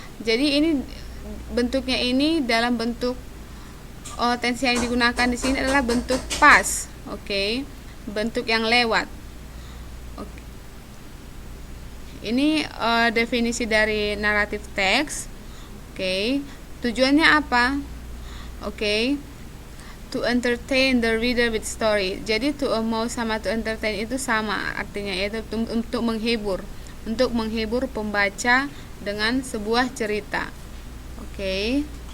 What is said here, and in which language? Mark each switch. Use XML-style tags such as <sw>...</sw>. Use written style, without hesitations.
<id>Jadi ini bentuknya ini dalam bentuk tense yang digunakan di sini adalah bentuk past. Oke. Bentuk yang lewat. Oke. Ini definisi dari narrative text. Oke. Tujuannya apa? Oke.</id> <en>To entertain the reader with story.</en> <id>Jadi</id> <en>to amuse</en> <id>sama</id> <en>to entertain</en> <id>itu sama artinya, yaitu untuk menghibur pembaca dengan sebuah cerita. Oke.</id>